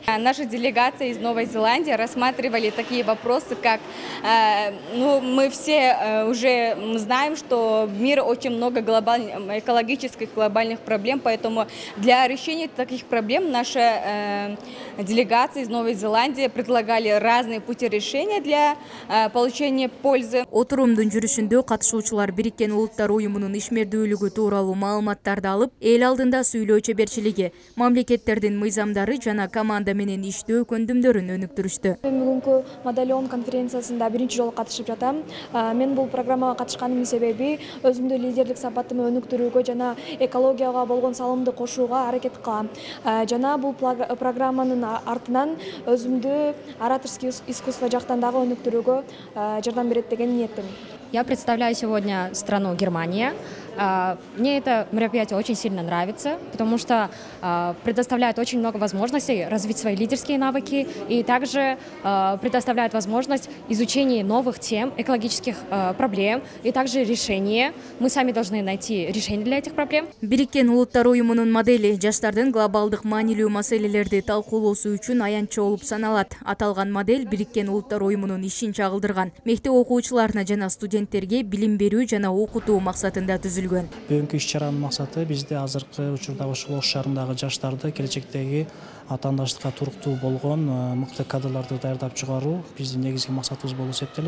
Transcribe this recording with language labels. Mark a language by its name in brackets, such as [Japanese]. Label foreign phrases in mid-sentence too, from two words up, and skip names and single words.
[Russian] Наша делегация из Новой Зеландии рассматривали такие вопросы, как мы все уже знаем, что в мире очень много экологических глобальных проблем, поэтому для решения таких проблем наша делегация из Новой Зеландии предлагали разные пути решения для получения пользы. [Kyrgyz] Отурумдун жүрүшүндө катышуучулар Бириккен Улуттар уюмунун ишмердүүлүгү тууралуу маалыматтарды алып, эл алдында сүйлөө чеберчилиги, мамлекеттердин мыйзамдары жана команда менен иштөө көндүмдөрүн өнүктүрүштү. Бүгүнкү модель ООН конференциясында биринчи жолу катышып жатам. Мен бул программага катышканымдын себеби өзүмдү лидерлик сапатымды өнүктүрүүгө жана экологияга болгон салымды кошууга аракет кылам. Жана бул программанын артынан өзүмдү [Russian] ораторский искусство [Kyrgyz] жактан дагы өнүктүрүүгө жардам берет деген ниеттемин. [Russian] Я представляю сегодня страну Германия. Мне это мероприятие очень сильно нравится, потому что предоставляет очень много возможностей развить свои лидерские навыки и также предоставляет возможность изучения новых тем, экологических проблем и также решения. Мы сами должны найти решение для этих проблем. [Kyrgyz] Бириккен Улуттар уюмунун модели жаштардын глобалдык маанилүү маселелерди талкуулоосу үчүн аянтча болуп саналат. Аталган модель Бириккен Улуттар уюмунун ишин чагылдырган. Мектеп окуучуларына жана студенттерге билим берүү жана окутуу максатында түзүлгөн. Бүгүнкү иш-чаранын максаты бизде азыркы учурда ушул Ош шаарындагы жаштарды келечектеги атаандаштыкка туруктуу болгон мыкты кадрларды даярдап чыгаруу биздин негизги максатыбыз болуп эсептелет.